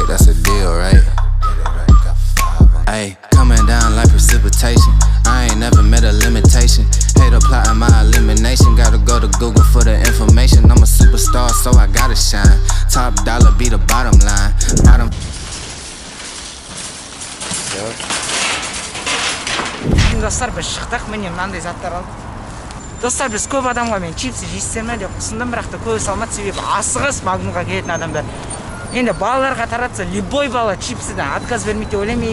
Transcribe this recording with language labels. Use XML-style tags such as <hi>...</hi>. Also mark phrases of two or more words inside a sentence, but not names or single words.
<en>That's a deal, right? Ayy, coming down like precipitation. I ain't never met a limitation. Hate applying my elimination. Gotta go to Google for the information. I'm a superstar, so I gotta shine. Top dollar be the bottom line. Bottom.</en> <kk>Достар, біз шықтық, міне мынандай заттар алдық. Достар, біз көп адамға мен чипсы жейсіздер ме деп ұсындым, бірақ та көбісі алмады, себебі асығыс Магнумға келетін адамдар. Енді балаларға таратса, любой бала чипсыдан отказ бермейді деп ойлаймын.</kk>